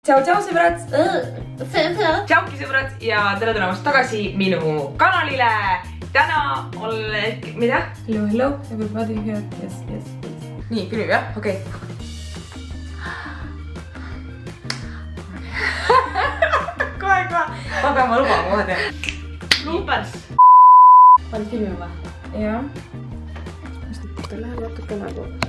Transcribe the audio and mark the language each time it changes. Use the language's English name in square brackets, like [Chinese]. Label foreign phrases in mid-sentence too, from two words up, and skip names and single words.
[Estonian] Tšau sõbrad! Tšauki sõbrad ja tere tulemast tagasi minu kanalile. Täna olen... Mida? [English] Hello, everybody here. Yes. [Estonian] Nii, külmib jah? Okei. Kohe. Ma pean ma lubama kohe teha. Bloopers. Panid filmi või? Jah. Ta läheb natuke nagu...